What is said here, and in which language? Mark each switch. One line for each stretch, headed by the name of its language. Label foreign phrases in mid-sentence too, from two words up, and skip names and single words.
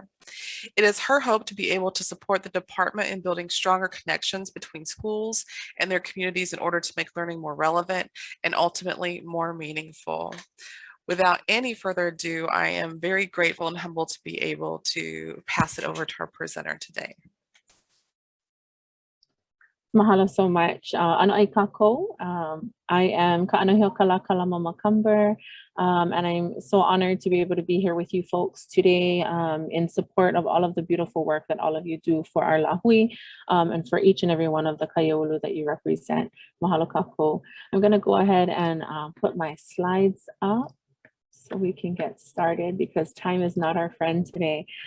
English: It is her hope to be able to support the department in building stronger connections between schools and their communities in order to make learning more relevant and ultimately more meaningful. Without any further ado, I am very grateful and humbled to be able to pass it over to our presenter today. Mahalo so much.
Hawaiian: Ano ai kako.
English: I am Kaʻanohiokalā Kalama-Macomber, and I'm so honored to be able to be here with you folks today in support of all of the beautiful work that all of you do for our lahui and for each and every one of the kaiāulu that you represent.
Hawaiian: Mahalo kako.
English: I'm going to go ahead and put my slides up so we can get started because time is not our friend today.